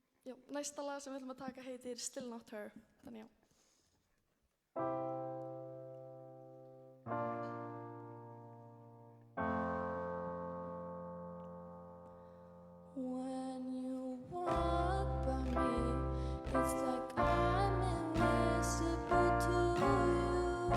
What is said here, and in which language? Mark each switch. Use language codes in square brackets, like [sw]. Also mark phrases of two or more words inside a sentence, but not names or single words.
[is] Já, næsta lag sem við ætlum að taka heitir Still Not Her, þannig já. [en] When you walk by me, it's like I'm invisible to you.